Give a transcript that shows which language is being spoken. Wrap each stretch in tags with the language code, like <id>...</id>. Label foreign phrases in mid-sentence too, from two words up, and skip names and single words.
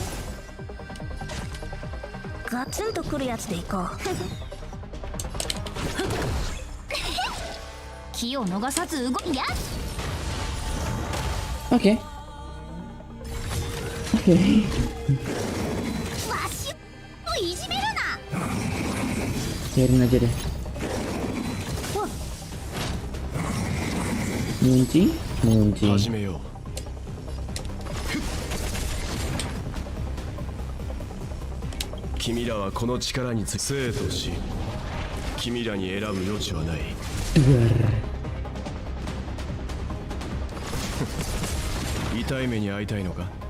<ja>ガツンとくるやつでいこう。気を逃さず動いや。オッケー。オッケー。わしをいじめるな。</ja> <id>Biarin aja deh. Mengunci.</id> <ja>始めよう。君らはこの力につ生と死君らに選ぶ余地はない 痛い目に遭いたいのか</ja>